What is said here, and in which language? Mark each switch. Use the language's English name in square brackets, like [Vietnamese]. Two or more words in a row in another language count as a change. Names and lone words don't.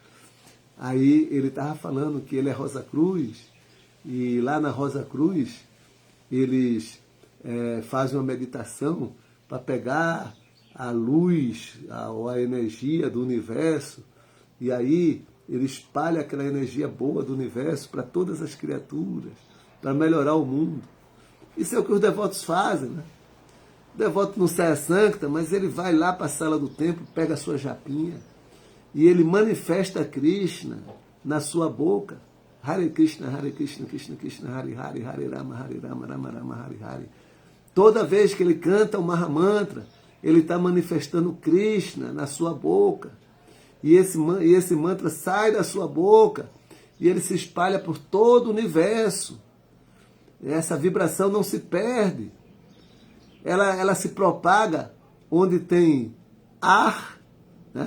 [Portuguese] Aí ele estava falando que ele é Rosa Cruz, e lá na Rosa Cruz eles fazem uma meditação para pegar a luz, a energia do universo, e aí ele espalha aquela energia boa do universo para todas as criaturas, para melhorar o mundo. Isso é o que os devotos fazem, né? O devoto não sai a Sancta, mas ele vai lá para a sala do templo, pega a sua japinha, e ele manifesta Krishna na sua boca. [Sanskrit] हरे कृष्ण कृष्ण कृष्ण हरे हरे हरे राम राम राम हरे हरे. [Portuguese] Toda vez que ele canta o Mahamantra, ele está manifestando Krishna na sua boca. E esse mantra sai da sua boca e ele se espalha por todo o universo. Essa vibração não se perde. Ela se propaga onde tem ar, né?